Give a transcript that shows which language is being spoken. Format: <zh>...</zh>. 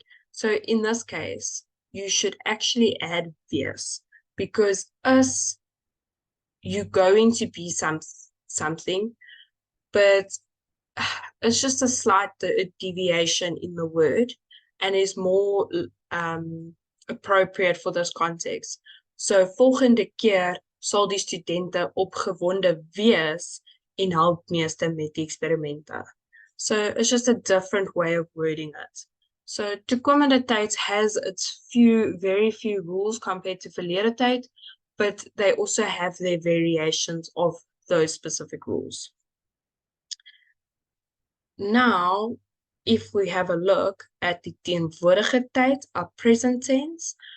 <en>so in this case, you should actually add wees, because us, you're going to be something, but it's just a slight deviation in the word and is more appropriate for this context.</en> <af>So volgende keer sal die studente opgewonde wees en help meester met die eksperimente.</af> <en>So it's just a different way of wording it. So toekomende tyd has its very few rules compared to verlede tyd, but they also have their variations of those specific rules. Now, if we have a look at the teenwoordige tyd, our present tense.</en>